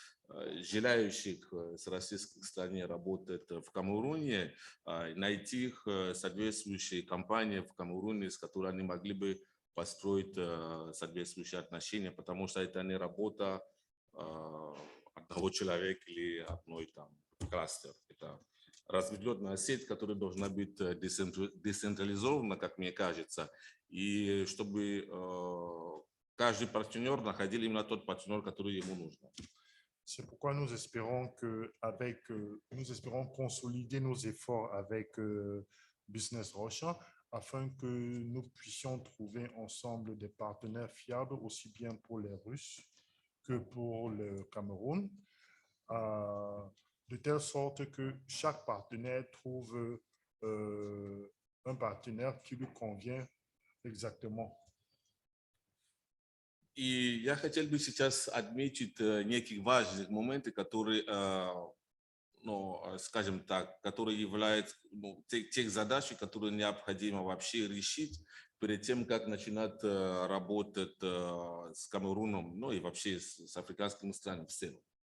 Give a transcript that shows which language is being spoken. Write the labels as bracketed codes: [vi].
[ru] желающих с российской стороны работать в Камеруне, найти их соответствующие компании в Камеруне, с которыми они могли бы построить соответствующие отношения, потому что это не работа одного человека или одной там кластер. Это разветвленная сеть, которая должна быть децентрализована, как мне кажется, и чтобы каждый партнер находил именно тот партнер, который ему нужен. [fr] C'est pourquoi nous espérons nous espérons consolider nos efforts avec Business Russia afin que nous puissions trouver ensemble des partenaires fiables aussi bien pour les Russes que pour le Cameroun, de telle sorte que chaque partenaire trouve un partenaire qui lui convient exactement. [ru] И я хотел бы сейчас отметить некие важные моменты, которые, ну, скажем так, которые являются тех задач, которые необходимо вообще решить перед тем, как начинать работать с Камеруном, ну и вообще с африканскими странами в целом.